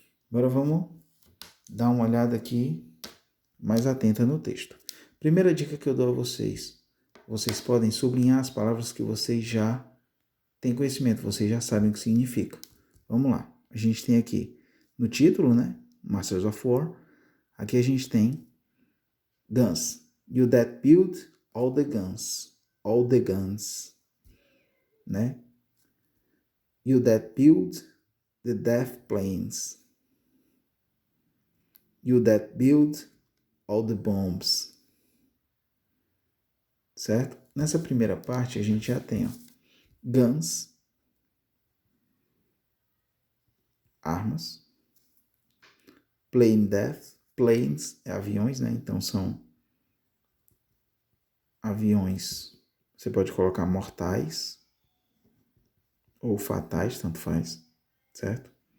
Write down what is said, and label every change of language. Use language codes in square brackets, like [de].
[pt] Agora vamos dar uma olhada aqui mais atenta no texto. Primeira dica que eu dou a vocês. Vocês podem sublinhar as palavras que vocês já têm conhecimento, vocês já sabem o que significa. Vamos lá. A gente tem aqui no título, né? Masters of War. Aqui a gente tem guns. [en] You that build all the guns. All the guns. Né? You that build the death planes. You that build all the bombs. [pt] Certo? Nessa primeira parte a gente já tem, ó, guns, armas, plane death, planes é aviões, né? Então são aviões, você pode colocar mortais ou fatais, tanto faz, certo?